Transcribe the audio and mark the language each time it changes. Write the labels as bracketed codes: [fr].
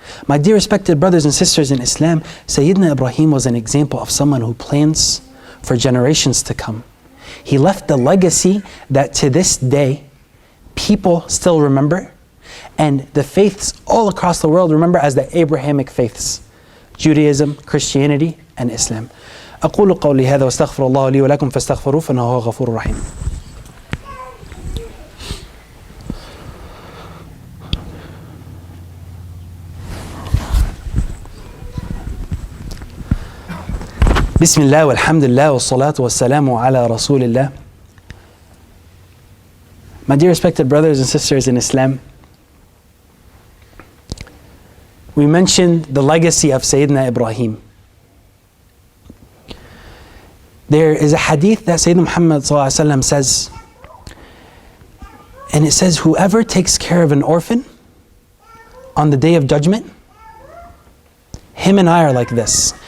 [en] My dear respected brothers and sisters in Islam, Sayyidina Ibrahim was an example of someone who plans for generations to come. He left a legacy that to this day, people still remember, and the faiths all across the world remember as the Abrahamic faiths: Judaism, Christianity, and Islam. [ar] أقول قولي هذا واستغفر الله لي ولكم فاستغفروه فإنه هو غفور رحيم. بسم الله والحمد لله والصلاة والسلام على رسول الله. [en] My dear respected brothers and sisters in Islam, we mentioned the legacy of Sayyidina Ibrahim. There is a hadith that Sayyidina Muhammad ﷺ says, and it says, whoever takes care of an orphan on the day of judgment, him and I are like this.